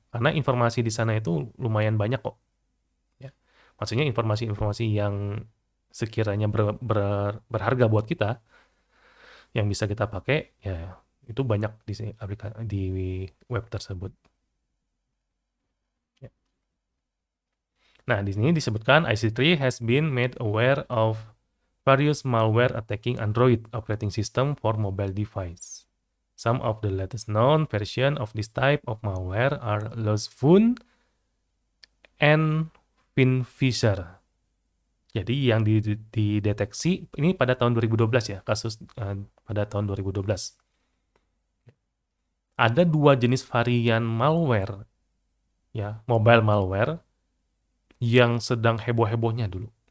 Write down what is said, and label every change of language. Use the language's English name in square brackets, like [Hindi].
[Indonesian] Karena informasi di sana itu lumayan banyak kok. Ya. Maksudnya informasi-informasi yang sekiranya berharga buat kita, yang bisa kita pakai, ya itu banyak di web tersebut. Ya. Nah, di sini disebutkan [English] IC3 has been made aware of various malware attacking Android operating system for mobile device. Some of the latest known version of this type of malware are Lozfun and Finfisher. [Indonesian] Jadi yang dideteksi ini pada tahun 2012 ya, kasus pada tahun 2012. Ada dua jenis varian malware, ya, mobile malware yang sedang heboh-hebohnya dulu.